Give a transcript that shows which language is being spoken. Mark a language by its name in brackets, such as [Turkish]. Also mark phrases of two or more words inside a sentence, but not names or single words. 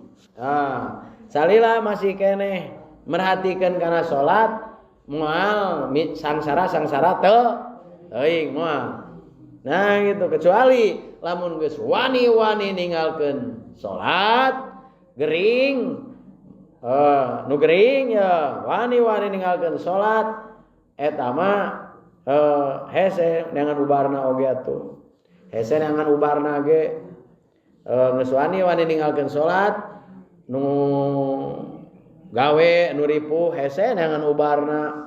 [Sundanese] Salila masih kene merhatikeun kana salat moal sangsara teuing moal. Nah gitu, kecuali lamun geus wani-wani ninggalkeun salat gering nu gering ya wani-wani ninggalkeun salat eta mah hese dengan ubarna oge atuh. Hese dengan ubarna ge geus wani-wani ninggalkeun salat nu gawe nu ripuh hese dengan ubarna.